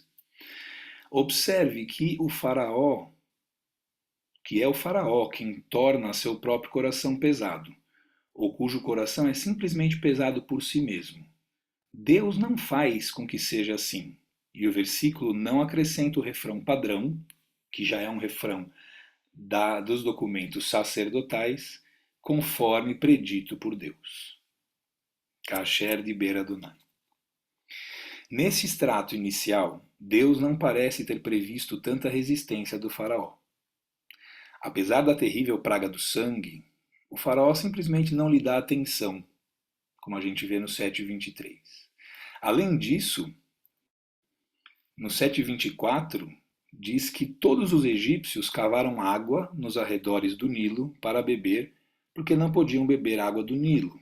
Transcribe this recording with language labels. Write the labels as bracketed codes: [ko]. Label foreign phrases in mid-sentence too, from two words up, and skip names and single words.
[pt] Observe que o faraó, que é o faraó quem torna seu próprio coração pesado, ou cujo coração é simplesmente pesado por si mesmo. Deus não faz com que seja assim. E o versículo não acrescenta o refrão padrão, que já é um refrão dos documentos sacerdotais, conforme predito por Deus. [he] כאשר דבר אדני. [pt] Nesse extrato inicial, Deus não parece ter previsto tanta resistência do faraó. Apesar da terrível praga do sangue, o faraó simplesmente não lhe dá atenção, como a gente vê no 7,23. Além disso, no 7,24, diz que todos os egípcios cavaram água nos arredores do Nilo para beber, porque não podiam beber água do Nilo.